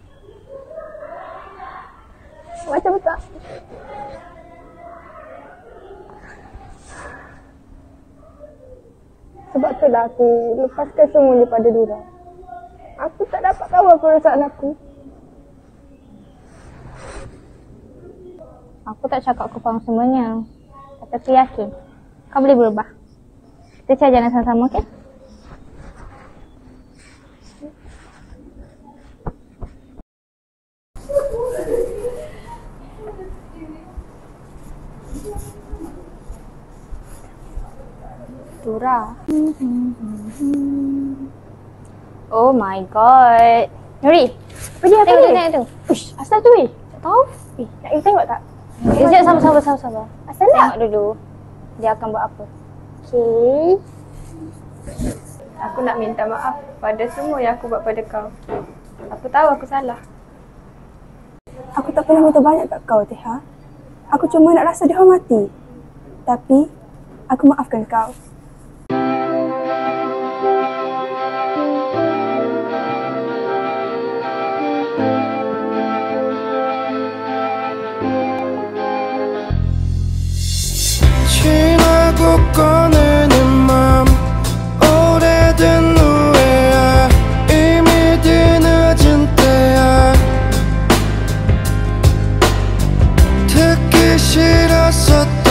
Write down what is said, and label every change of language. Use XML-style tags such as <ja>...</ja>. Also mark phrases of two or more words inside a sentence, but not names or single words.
<ms>Sebab itulah aku lepaskan semuanya pada Dora. Aku tak dapat tahu apa perasaan aku. Aku tak cakap aku faham semuanya. Tapi aku yakin kau boleh berubah. Kita cari jalan sama-sama, okey? Dora.</ms> <en>Oh my god.</en> <ms>Nuri, pergi apa ni? Tengok. Ush, asal tu weh? Tak tahu. Nak pergi tengok tak? Sekejap, sabar. Asal nak? Tengok dulu. Dia akan buat apa. Okay. Aku nak minta maaf pada semua yang aku buat pada kau. Aku tahu aku salah. Aku tak pernah minta banyak kat kau, Teha. Aku cuma nak rasa dihormati. Tapi, aku maafkan kau.</ms> <ko>꺼내는 맘 오래된 후회야 이미 뒤늦은 때야 듣기 싫었어</ko>